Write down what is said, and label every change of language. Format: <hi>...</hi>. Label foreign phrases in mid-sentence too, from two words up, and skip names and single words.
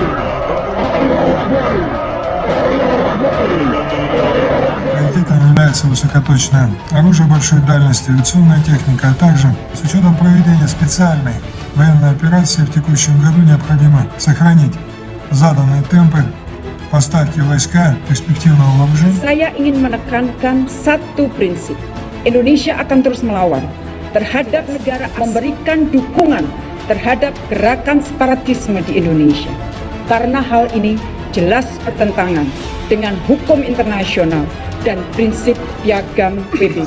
<ar>الله أكبر. الله أكبر.</ar> <ru>Приоритетом является высокоточное оружие большой дальности, авиационная техника, а также с учетом проведения специальной военной операции в текущем году необходимо сохранить заданные темпы поставки войска перспективного вооружения.</ru> <id>Saya ingin menekankan satu prinsip. Indonesia akan terus melawan terhadap negara memberikan dukungan terhadap gerakan separatisme di Indonesia. Karena hal ini jelas bertentangan dengan hukum internasional dan prinsip piagam PBB.</id>